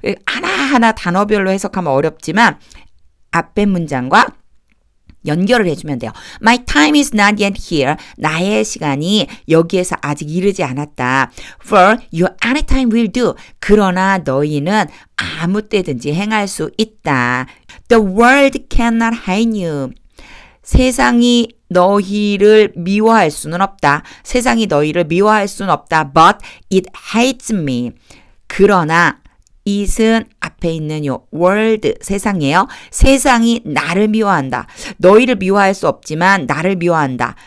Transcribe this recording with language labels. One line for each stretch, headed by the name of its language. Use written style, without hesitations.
Korean: 하나하나 단어별로 해석하면 어렵지만 앞에 문장과 연결을 해주면 돼요.
English: My time is not yet here.
Korean: 나의 시간이 여기에서 아직 이르지 않았다.
English: For you anytime will do.
Korean: 그러나 너희는 아무 때든지 행할 수 있다.
English: The world cannot hate you.
Korean: 세상이 너희를 미워할 수는 없다. 세상이 너희를 미워할 수는 없다.
English: But it hates me.
Korean: 그러나 it은 앞에 있는 요 world, 세상이에요. 세상이 나를 미워한다. 너희를 미워할 수 없지만 나를 미워한다.